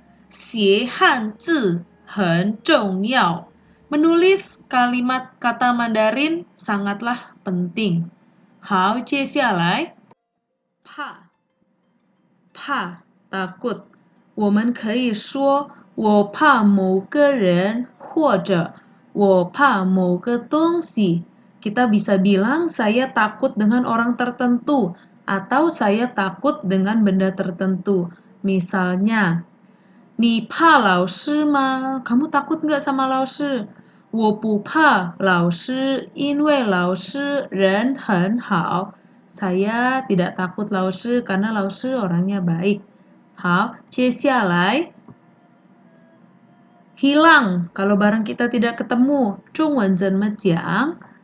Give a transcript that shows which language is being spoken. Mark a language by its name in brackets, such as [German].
[Chinese] 写汉字很重要 [Indonesian] menulis kalimat kata Mandarin sangatlah penting. [Chinese] 好，接下来怕 takut. 我们可以说我怕某个人或者我怕某个东西. [Indonesian] Kita bisa bilang saya takut dengan orang tertentu atau saya takut dengan benda tertentu. [Chinese] Misalnya, 你怕老师吗? [Indonesian] Kamu takut nggak sama 老师? [Chinese] 我不怕老师，因为老师人很好。 [Indonesian] Saya tidak takut 老师 karena 老师 orangnya baik. [Chinese] 好，接下来 hilang. [Indonesian] Kalau barang kita tidak ketemu, [Chinese] 中文怎么讲？